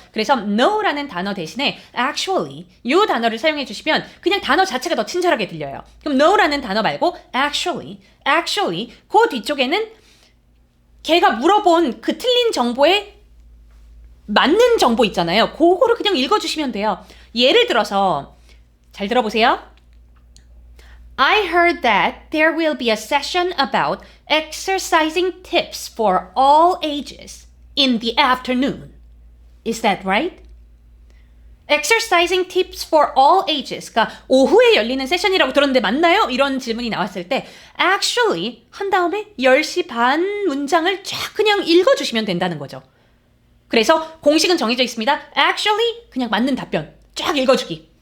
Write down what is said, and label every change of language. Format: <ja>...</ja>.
<ko>그래서 no 라는 단어 대신에 actually 이 단어를 사용해 주시면 그냥 단어 자체가 더 친절하게 들려요. 그럼 no 라는 단어 말고 actually 그 뒤쪽에는 걔가 물어본 그 틀린 정보에 맞는 정보 있잖아요. 그거를 그냥 읽어주시면 돼요. 예를 들어서 잘 들어보세요.</ko> <en>I heard that there will be a session about exercising tips for all ages in the afternoon. Is that right? Exercising tips for all ages.</en> <ko>그러니까 오후에 열리는 세션이라고 들었는데 맞나요? 이런 질문이 나왔을 때 actually 한 다음에 10시 반 문장을 쫙 그냥 읽어주시면 된다는 거죠. 그래서 공식은 정해져 있습니다. Actually 그냥 맞는 답변 쫙 읽어주기.</ko>